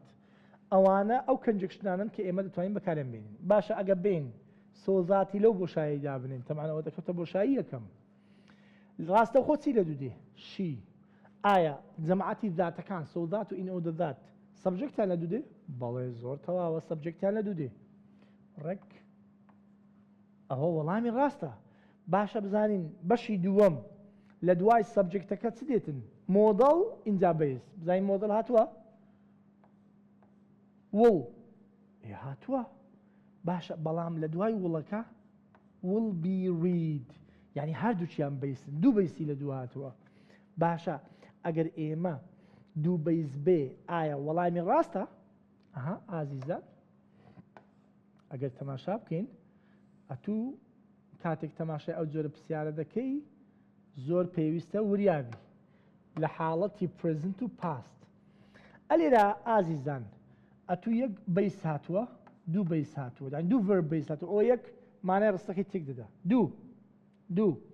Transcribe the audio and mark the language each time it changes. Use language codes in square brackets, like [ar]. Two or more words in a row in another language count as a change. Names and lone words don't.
[ckb] ئەوانە ئەو کنجکشنانن کە ئێمە دەتوانین بەکارێن بێنین باشە ئەگە بین [en] so that [ckb] لەو بۆشاییدا بنین تەمانە ئەوە دەکەوتە بۆشایی یەکەم ڕاستە خۆ چی لە دوودێ شی ئایا جەماعەتی ذاتەکان [en] so that [ckb] و [en] in order that [ckb] سەبجەکتیان لە دوودێ بەڵێ زۆر تەواوە سەبجەکتیان لە دوودێ ڕێک ئەوە وەڵامی ڕاستە باشە بزانین بەشی دووەم لە دوای سەبجەکتەکە چ دێتن مۆدەڵ ئینجا بەیس بزانین مۆدەڵ هاتووە وڵ هاتووە باشە بەڵام لە دوای وڵەکە [en] will be read [ckb] یعنی هەردووچیان بەیسن دوو بەیسی لە دوو هاتووە باشە ئەگەر ئێمە دوو بەیس بێ ئایا وەڵامی ڕاستە ئەها ئازیزە ئەگەر تەماشا بکەین ئەتوو کاتێک تەماشای ئەو جۆرە پرسیارە دەکەی زۆر پێویستە وریابی لە حاڵەتی present و past ئەلێرا ئازیزان ئەتوو یەک بەیس هاتووە دوو بەیس هاتووە یعنی دوو verb بەیس هاتووە ئەوە یەک مانای ڕستەکەی تێک دەدا دوو